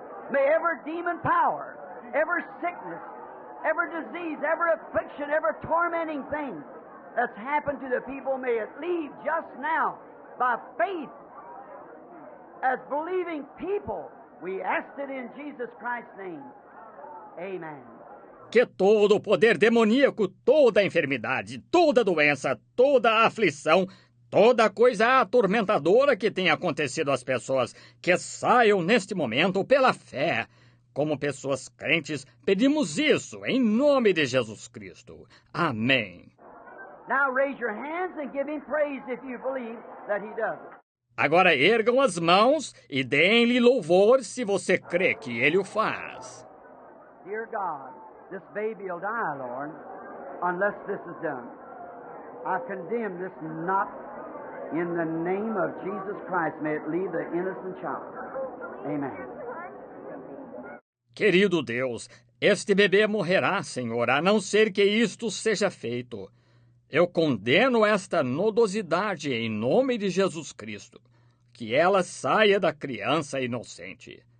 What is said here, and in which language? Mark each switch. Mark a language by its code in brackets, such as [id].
[en] May every demon power, every sickness, every disease, every affliction, every tormenting thing that's happened to the people, may it leave just now by faith. As believing people, we ask it in Jesus Christ's name. Amen. [pt] Que todo o poder demoníaco, toda a enfermidade, toda a doença, toda a aflição, toda a coisa atormentadora que tem acontecido às pessoas, que saiam neste momento pela fé. Como pessoas crentes, pedimos isso em nome de Jesus Cristo. Amém. [en] Now raise your hands and give him praise if you believe that he does it. [pt] Agora ergam as mãos e deem-lhe louvor se você crê que ele o faz. [en] Dear God, this baby will die, Lord, unless this is done. I condemn this not in the name of Jesus Christ. May it leave the innocent child. Amen. [pt] Querido Deus, este bebê morrerá, Senhor, a não ser que isto seja feito. Eu condeno esta nodosidade em nome de Jesus Cristo. Que ela saia da criança inocente.